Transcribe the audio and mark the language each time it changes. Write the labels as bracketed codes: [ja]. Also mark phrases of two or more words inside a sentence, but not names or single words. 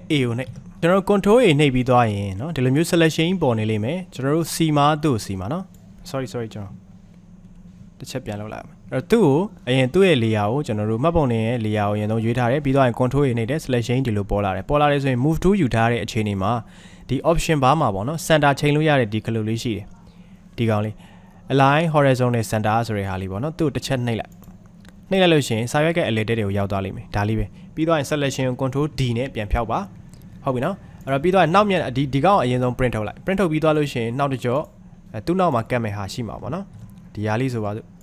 [my] A ကိုနှိပ်ကျွန်တော်တို့ [en] control A [my] နှိပ်ပြီးသွားရင်နော်ဒီလိုမျိုး selection ပေါ်နေလိမ့်မယ်ကျွန်တော်တို့ C မှာသူ့ C မှာနော် sorry ကျွန်တော်တစ်ချက်ပြန်လုပ်လိုက်မယ်အဲ့တော့သူ့ကို အရင်သူ့ရဲ့ layer ကိုကျွန်တော်တို့မှတ်ပုံတင်ရဲ့ layer ကိုအရင်ဆုံးရွေးထားတယ်ပြီးတော့ရင် [en] control A [my] နှိပ်တယ် selection ဒီလိုပေါ်လာတယ်ဆိုရင် [en] move to [my] ယူထားတဲ့အခြေအနေမှာဒီ [en] option bar [my] မှာပေါ့နော် center ချိန်လို့ရတဲ့ဒီကလေးလေးရှိတယ်ဒီကောင်လေး [en] align horizontal center [my] ဆိုတဲ့ဟာလေးပေါ့နော်သူ့တစ်ချက်နှိပ်လိုက်လို့ရှိရင်စာရွက်ရဲ့အလဲတဲတွေကိုရောက်သွားလိမ့်မယ်ဒါလေးပဲပြီးတော့ရင် selection ကို [en] control D [my] နဲ့ပြန်ဖြောက်ပါဟုတ်ပြီနော်အဲ့တော့ပြီးတော့နောက်မြက်ဒီကောင်အရင်ဆုံး print ထုတ်လိုက် print ထုတ်ပြီးသွားလို့ရှိရင်နောက်တစ်ကြော့သူ့နောက်မှာကတ်မဲ့ဟာရှိမှာပေါ့နော်ဒီဟာလေးဆိုပါစို့